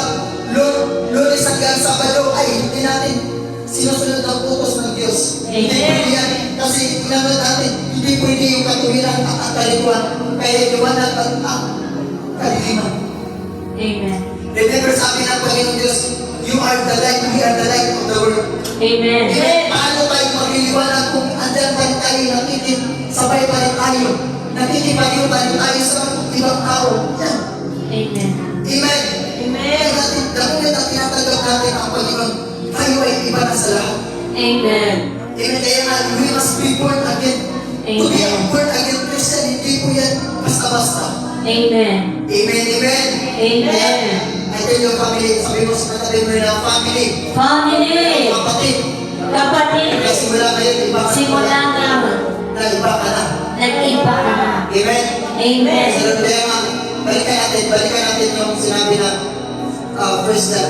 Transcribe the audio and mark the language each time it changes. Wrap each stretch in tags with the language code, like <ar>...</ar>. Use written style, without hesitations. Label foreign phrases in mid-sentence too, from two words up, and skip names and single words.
<tl>Lunes hanggang Sabado ay hindi natin sinusunod ang utos ng Diyos. Hindi Amen. pwede yan. Kasi inanod natin, hindi pwede yung katuwiran at ang kalikuan. Kaya liwanag at ang kadiliman. Amen. Remember, sabi natin ng Panginoon Diyos,</tl> <en>you are the light, we are the light of the world.</en> <tl>Amen. Amen. Paano tayo magliliwanag kung andyan pa rin tayo, sabay pa rin tayo, nakikipaliw pa rin tayo sa ibang tao. Yan. Amen. Amen. Amen.</tl> <en>The moment</en> <tl>na tinatanggap natin ang Panginoon, tayo ay iba na sa lahat. Amen. Amen. Kaya nga,</tl> <en>we must be born again. To be a born again Christian,</en> <tl>hindi po yan basta-basta. Amen. Amen. Amen. Amen.</tl> <en>I tell you, family,</en> <tl>sabi mo sa katabi mo na family. Family. Kapatid. Kapatid. Kaya simula ngayon, iba ka Simula nga. na iba ka na. Nag-iba ka na. Amen. Amen. Sa kaya nga, balikan natin yung sinabi na first John.</tl>